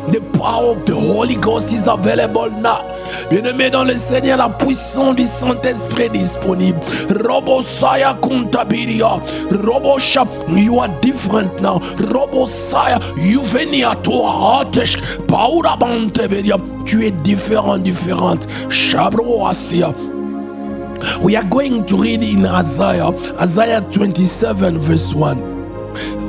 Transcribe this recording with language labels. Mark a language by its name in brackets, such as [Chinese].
[English] The power of the Holy Ghost is available now. [French] Bien-aimé dans le Seigneur, la puissance du Saint-Esprit est disponible. Robosaya kuntabiria robosha, [English] you are different now. Robosaya you venia to hatesh paura banteveria, [French] tu es différente. Shabro asia. [English] We are going to read in Isaiah 27 verse 1.